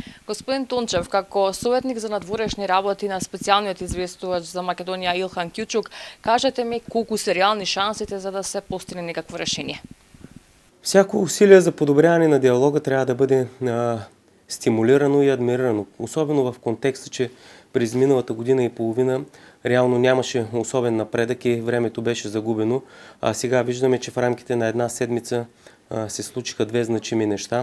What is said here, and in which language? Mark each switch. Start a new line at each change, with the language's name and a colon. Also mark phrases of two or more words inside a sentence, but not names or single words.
Macedonian: Господин Тончев, како советник за надворешни работи на специјалниот известувач за Македонија Илхан Кјучук, кажете ми колку се реални шансите за да се постигне некакво решение?
Bulgarian: Всяко усилие за подобряване на диалога трябва да бъде стимулирано и адмирирано. Особено в контекста, че през миналата година и половина реално нямаше особен напредък и времето беше загубено. А сега виждаме, че в рамките на една седмица се случиха две значими неща.